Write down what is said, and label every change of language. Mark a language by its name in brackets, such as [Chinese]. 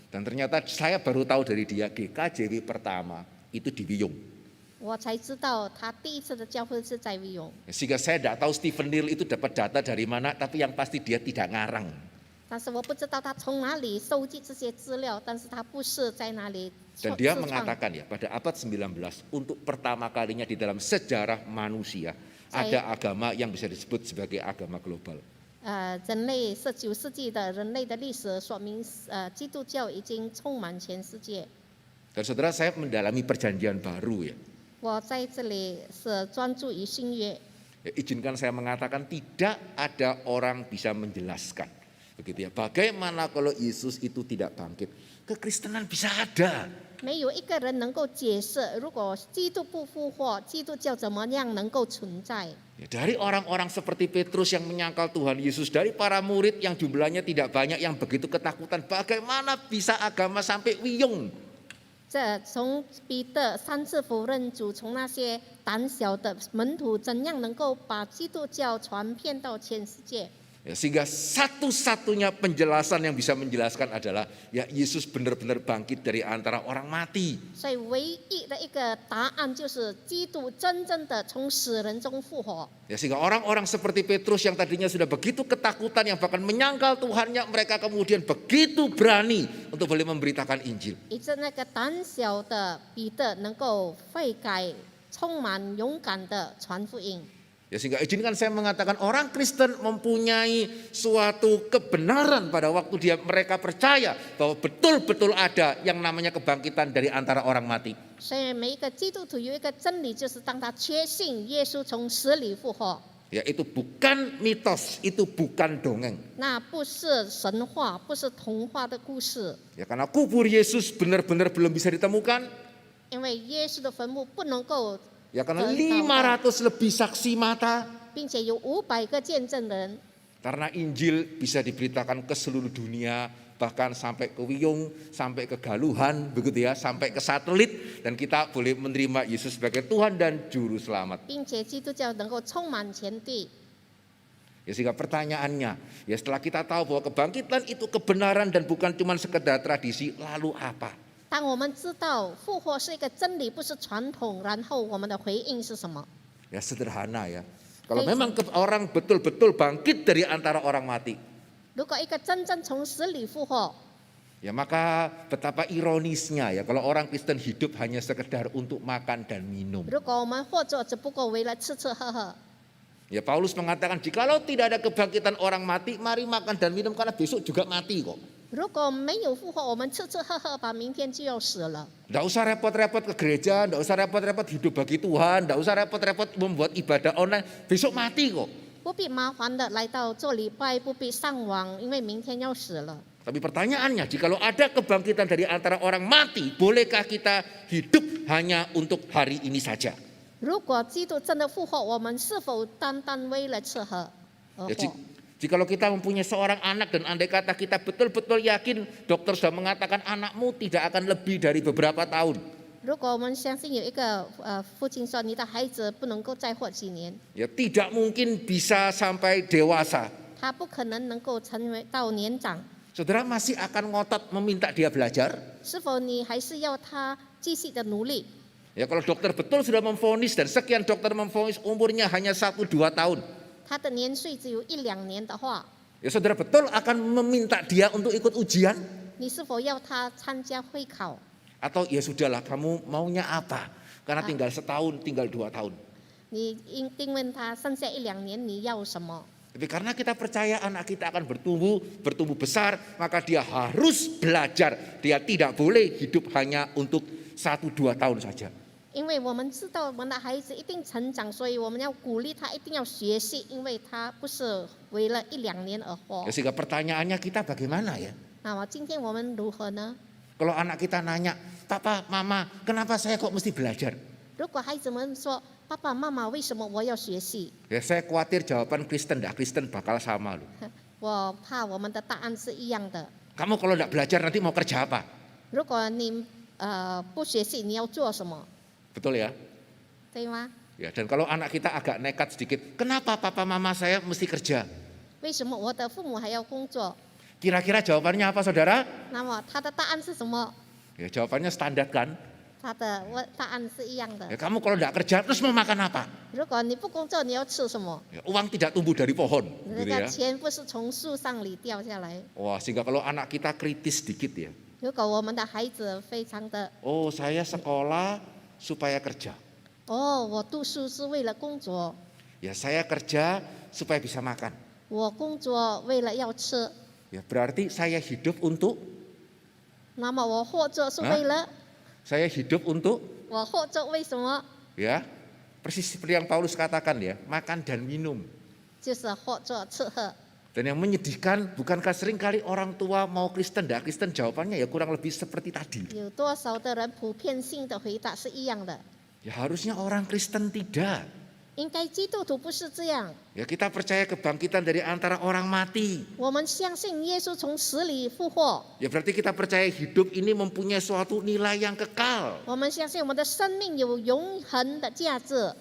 [Indonesian] Dan ternyata saya baru tahu dari dia GKJW pertama itu di Wiyung. [Chinese] 我才知道他第一次的教会是在维永， [Indonesian] Sehingga saya tidak tahu Stephen Neal itu dapat data dari mana, tapi yang pasti dia tidak ngarang. [Chinese] 但是我不知道他从哪里收集这些资料，但是他不是在哪里 [Indonesian] Dan dia mengatakan ya, pada abad 19 untuk pertama kalinya di dalam sejarah manusia ada agama yang bisa disebut sebagai agama global. [Chinese] 人类是9世纪的人类的历史说明，基督教已经充满全世界。 [Indonesian] Dan saudara, saya mendalami perjanjian baru ya. [Chinese] 我在这里是专注于新约。 [Indonesian] Ya, izinkan saya mengatakan tidak ada orang bisa menjelaskan. Begitu ya. Bagaimana kalau Yesus itu tidak bangkit? Kekristenan bisa ada. [Chinese] 没有一个人能够解释，如果基督不复活，基督教怎么样能够存在？ [Indonesian] Ya, dari orang-orang seperti Petrus yang menyangkal Tuhan Yesus, dari para murid yang jumlahnya tidak banyak yang begitu ketakutan, bagaimana bisa agama sampai Wiyung? [Chinese] 这从彼得3次否认主，从那些胆小的门徒，怎样能够把基督教传遍到全世界？ [Indonesian] Ya, sehingga satu-satunya penjelasan yang bisa menjelaskan adalah ya Yesus benar-benar bangkit dari antara orang mati. [Chinese] 所以唯一的一个答案就是基督真正的从死人中复活。 [Indonesian] Ya, sehingga orang-orang seperti Petrus yang tadinya sudah begitu ketakutan, yang bahkan menyangkal Tuhannya, mereka kemudian begitu berani untuk boleh memberitakan Injil. [Chinese] 以致那个胆小的彼得能够悔改，充满勇敢的传福音。 [Indonesian] Ya, sehingga izinkan saya mengatakan orang Kristen mempunyai suatu kebenaran pada waktu mereka percaya bahwa betul-betul ada yang namanya kebangkitan dari antara orang mati. [Chinese] 所以每一个基督徒有一个真理，就是当他确信耶稣从死里复活， [Indonesian] Ya, itu bukan mitos, itu bukan dongeng. [Chinese] 那不是神话，不是童话的故事。 [Indonesian] Ya, karena kubur Yesus benar-benar belum bisa ditemukan. [Chinese] 因为耶稣的坟墓不能够， [Indonesian] Ya, karena 500 lebih saksi mata. [Chinese] 并且有500个见证人， [Indonesian] Karena Injil bisa diberitakan ke seluruh dunia, bahkan sampai ke Wiyung, sampai ke Galuhan, begitu ya, sampai ke satelit, dan kita boleh menerima Yesus sebagai Tuhan dan Juru Selamat. [Chinese] 并且基督教能够充满全地。 [Indonesian] Ya, sehingga pertanyaannya, ya setelah kita tahu bahwa kebangkitan itu kebenaran dan bukan cuma sekedar tradisi, lalu apa? [Chinese] 当我们知道复活是一个真理，不是传统，然后我们的回应是什么？ [Indonesian] Ya, sederhana ya. Kalau memang orang betul-betul bangkit dari antara orang mati, [Chinese] 如果一个真正从死里复活， [Indonesian] ya maka betapa ironisnya ya kalau orang Kristen hidup hanya sekedar untuk makan dan minum. [Chinese] 如果我们活着只不过为了吃吃喝喝， [Indonesian] Ya, Paulus mengatakan jikalau tidak ada kebangkitan orang mati, mari makan dan minum karena besok juga mati kok. [Chinese] 如果没有复活，我们吃吃喝喝吧，明天就要死了。 [Indonesian] Tidak usah repot-repot ke gereja, tidak usah repot-repot hidup bagi Tuhan, tidak usah repot-repot membuat ibadah online, besok mati kok. [Chinese] 不必麻烦的来到做礼拜，不必上网，因为明天要死了。 [Indonesian] Tapi pertanyaannya, jikalau ada kebangkitan dari antara orang mati, bolehkah kita hidup hanya untuk hari ini saja? [Chinese] 如果基督真的复活，我们是否单单为了吃喝而 [Indonesian] Ya, [Chinese] 活？ [Indonesian] jikalau kita mempunyai seorang anak dan andai kata kita betul-betul yakin dokter sudah mengatakan anakmu tidak akan lebih dari beberapa tahun. [Chinese] 如果我们相信有一个父亲说你的孩子不能够再活几年， [Indonesian] Ya, tidak mungkin bisa sampai dewasa. [Chinese] 他不可能能够成为到年长， [Indonesian] Saudara masih akan ngotot meminta dia belajar? [Chinese] 是否你还是要他继续的努力？ [Indonesian] Ya, kalau dokter betul sudah memvonis dan sekian dokter memvonis umurnya hanya 1-2 tahun. [Chinese] 他的年岁只有1-2年的话， [Indonesian] Ya, saudara betul akan meminta dia untuk ikut ujian? [Chinese] 你是否要他参加会考？ [Indonesian] Atau ya sudahlah, kamu maunya apa? Karena tinggal setahun, tinggal 2 tahun. [Chinese] 你一定问他剩下1-2年你要什么？ [Indonesian] Tapi karena kita percaya anak kita akan bertumbuh besar, maka dia harus belajar. Dia tidak boleh hidup hanya untuk 1-2 tahun saja. [Chinese] 因为我们知道我们的孩子一定成长，所以我们要鼓励他一定要学习，因为他不是为了1-2年而活 [Indonesian] Ya, sehingga pertanyaannya kita bagaimana ya? [Chinese] 那么今天我们如何呢？ [Indonesian] Kalau anak kita nanya, Papa, Mama, kenapa saya kok mesti belajar? [Chinese] 如果孩子们说爸爸妈妈为什么我要学习？ [Indonesian] Ya, saya khawatir jawaban Kristen, Kristen bakal sama loh. [Chinese] 我怕我们的答案是一样的。 [Indonesian] Kamu kalau tidak belajar nanti mau kerja apa? [Chinese] 如果你不学习，你要做什么？ [Indonesian] Betul ya? [Chinese] 对吗？ [Indonesian] Ya, dan kalau anak kita agak nekat sedikit, kenapa Papa Mama saya mesti kerja? [Chinese] 为什么我的父母还要工作？ [Indonesian] Kira-kira jawabannya apa, saudara? [Chinese] 那么他的答案是什么？ [Indonesian] Ya, jawabannya standar kan? [Chinese] 他的答案是一样的 [Indonesian] Ya,。 kamu kalau tidak kerja terus mau makan apa? [Chinese] 如果你不工作，你要吃什么？ [Indonesian] Ya, uang tidak tumbuh dari pohon, [Chinese] 那 [Indonesian] gitu [Chinese] 个 [Indonesian] ya. [Chinese] 钱不是从树上里掉下来。 [Indonesian] Wah, sehingga kalau anak kita kritis sedikit ya. [Chinese] 如果我们的孩子非常的 [Indonesian] Oh, saya sekolah supaya kerja. [Chinese] 我读书是为了工作， [Indonesian] Ya, saya kerja supaya bisa makan. [Chinese] 我工作为了要吃， [Indonesian] Ya, berarti saya hidup untuk [Chinese] 那么我活着是为了 [Indonesian] saya hidup untuk [Chinese] 我活着为什么？ [Indonesian] ya. Persis seperti yang Paulus katakan ya, makan dan minum. [Chinese] 就是活着吃喝。 [Indonesian] Dan yang menyedihkan, bukankah seringkali orang tua mau Kristen, tidak Kristen, jawabannya ya kurang lebih seperti tadi. [Chinese] 有多少的人普遍性的回答是一样的？ [Indonesian] Ya, harusnya orang Kristen tidak. [Chinese] 应该基督徒不是这样。 [Indonesian] Ya, kita percaya kebangkitan dari antara orang mati. [Chinese] 我们相信耶稣从死里复活， [Indonesian] Ya, berarti kita percaya hidup ini mempunyai suatu nilai yang kekal. [Chinese] 我们相信我们的生命有永恒的价值。